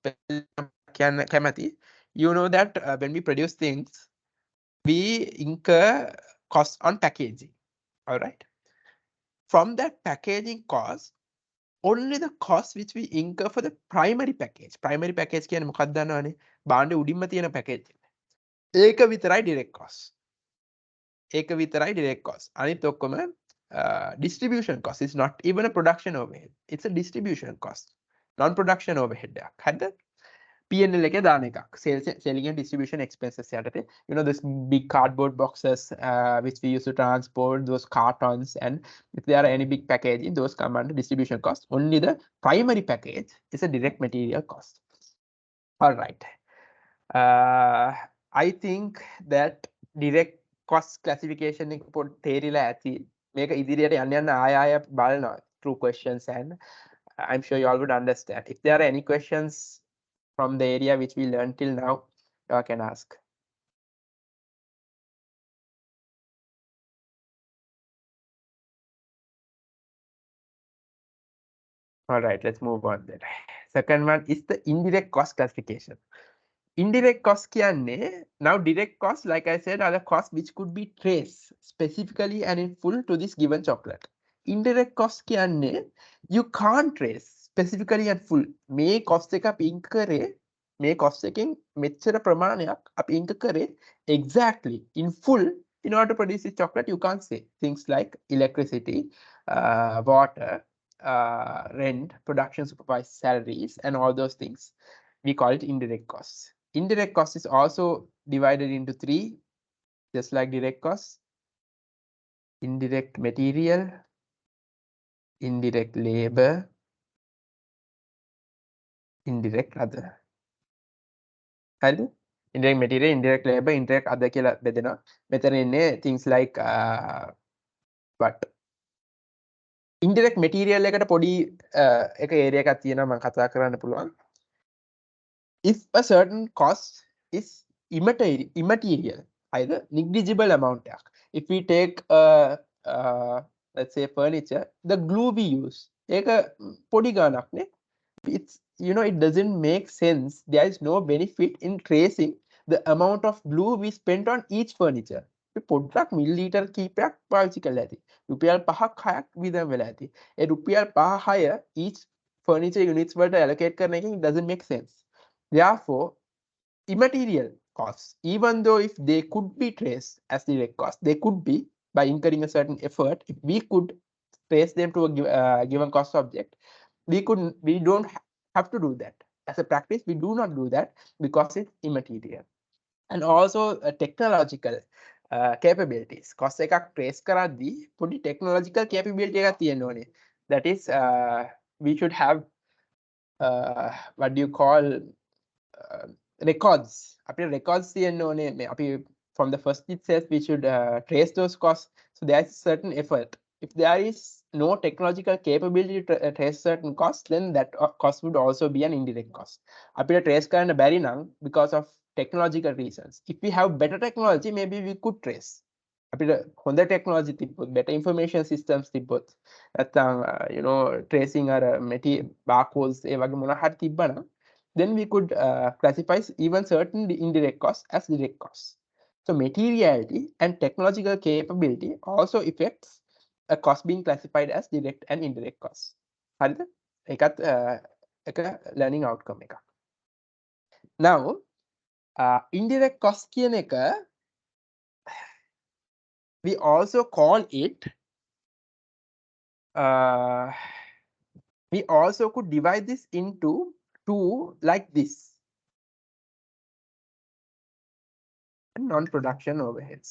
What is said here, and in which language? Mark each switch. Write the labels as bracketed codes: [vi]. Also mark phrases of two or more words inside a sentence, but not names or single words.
[en] You know that when we produce things, we incur costs on packaging. All right. From that packaging cost, only the cost which we incur for the primary package. Primary package [si] කියන්නේ මොකක්ද දන්නවනේ? බාණ්ඩේ උඩින්ම තියෙන package. ඒක විතරයි [en] direct cost. [si] ඒක විතරයි [en] direct cost. [si] අනිත් ඔක්කොම [en] distribution cost. It's not even a production overhead. It's a distribution cost. Non-production overhead [si] එකක්. හරිද? P&L එකේ දාන එකක්. [en] Selling and distribution expenses යටතේ. You know, this big cardboard boxes which we use to transport, those cartons, and if there are any big packaging, those come under distribution cost. Only the primary package is a direct material cost. All right. I think that direct cost classification [si] එක පොඩ් තේරිලා ඇති. මේක ඉදිරියට යන්න යන්න ආය බලනවා [en] through questions, and I'm sure you all would understand. If there are any questions from the area which we learned till now, you can ask. All right, let's move on then. Second one is the indirect cost classification. Indirect cost කියන්නේ, now direct cost, like I said, are the costs which could be traced specifically and in full to this given chocolate. Indirect cost කියන්නේ, you can't trace specifically and full. [si] මේ cost එක අපි incur කරේ, මේ cost එකෙන් මෙච්චර ප්‍රමාණයක් අපි incur කරේ [en] exactly in full in order to produce this chocolate. You can't say things like electricity, water, rent, production supervised salaries, and all those things. We call it indirect costs. Indirect cost is also divided into three, just like direct costs: indirect material, indirect labor, indirect other. [si] හරිද? [en] Indirect material, indirect labor, indirect other [si] කියලා බෙදෙනවා. මෙතන ඉන්නේ [en] things like what? Indirect material [si] එකට පොඩි එක area එකක් තියෙනවා මම කතා කරන්න පුළුවන්. [en] If a certain cost is immaterial, either negligible amount. If we take let's say furniture, the glue we use, it's, you know, it doesn't make sense. There is no benefit in tracing the amount of glue we spent on each furniture. [si] පොඩ්ඩක් මිලිලීටර් කීපයක් පාවිච්චි කරලා ඇති. රුපියල් 5ක් 6ක් විදන් වෙලා ඇති. ඒ රුපියල් 5 6 [en] each furniture units [si] වලට allocate කරන එකෙන් [en] doesn't make sense. Therefore, immaterial costs, even though if they could be traced as direct costs, they could be by incurring a certain effort. If we could trace them to a given cost object, we don't have to do that. As a practice, we do not do that because it's immaterial. And also technological capabilities. [si] Cost එකක් trace කරද්දී පොඩි [en] technological capability [si] එකක් තියෙන්න ඕනේ. [en] That is, we should have what do you call records. [si] අපේ records තියෙන්න ඕනේ. [en] අපි from the first itself we should trace those costs. So there is certain effort. If there is no technological capability to trace certain costs, then that cost would also be an indirect cost. [si] අපිට trace කරන්න බැරි නම් [en] because of technological reasons. If we have better technology, maybe we could trace. [si] අපිට හොඳ technology තිබ්බොත්, [en] better information systems [si] තිබ්බොත්, නැත්නම් [en] you know, [si] tracing අර barcodes ඒ වගේ මොනවා හරි තිබ්බනම්, [en] then we could classify even certain indirect costs as direct costs. So materiality and technological capability also affects a cost being classified as direct and indirect costs. [si] හරිද? ඒකත් එක [en] learning outcome [si] එකක්. [en] Now, indirect cost [si] කියන එක, [en] we also call it, we also could divide this into two like this. Non-production overheads.